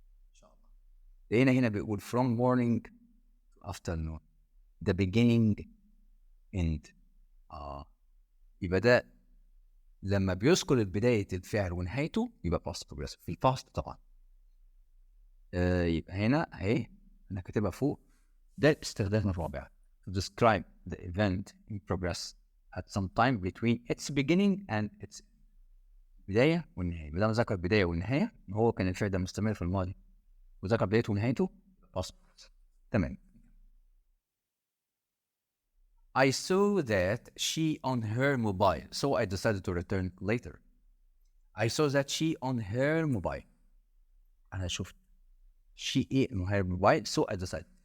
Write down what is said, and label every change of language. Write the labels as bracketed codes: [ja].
[ar] ان شاء الله لقينا هنا بيقول [en] from morning to afternoon the beginning end. [ar] يبقى ده لما بيذكر بداية الفعل ونهايته يبقى past progressive في الباست طبعا. يبقى هنا اهي انا كاتبها فوق، ده الاستخدام الرابع [en] to describe the event in progress at some time between its beginning and its [ar] بداية والنهاية. ما دام ذكر البداية والنهاية هو كان الفعل ده مستمر في الماضي وذكر بدايته ونهايته past progressive. تمام. [en] I saw that she on her mobile so I decided to return later. I saw that she on her mobile، [ar] انا شفت [en] she [ar] ايه [en] on her mobile so I decided.